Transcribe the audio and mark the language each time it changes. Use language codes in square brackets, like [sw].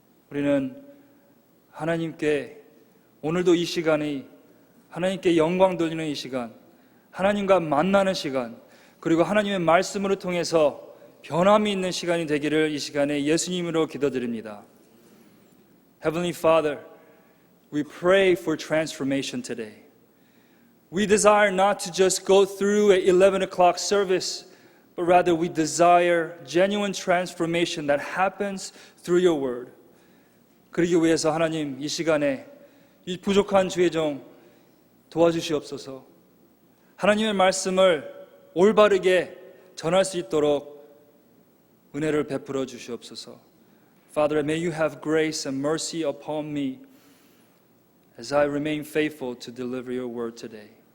[ko] 우리는 하나님께 오늘도 이 시간이 하나님께 영광 돌리는 이 시간, 하나님과 만나는 시간, 그리고 하나님의 말씀으로 통해서 변함이 있는 시간이 되기를 이 시간에 예수님으로 기도드립니다. [en] Heavenly Father, we pray for transformation today. We desire not to just go through at 11 o'clock service, but rather we desire genuine transformation that happens through your word. [ko] 그러기 위해서 하나님 이 시간에 이 부족한 주의 종 도와주시옵소서. 하나님의 말씀을 올바르게 전할 수 있도록 은혜를 베풀어 주시옵소서. [en] Father, may you have grace and mercy upon me as I remain faithful to deliver your word today.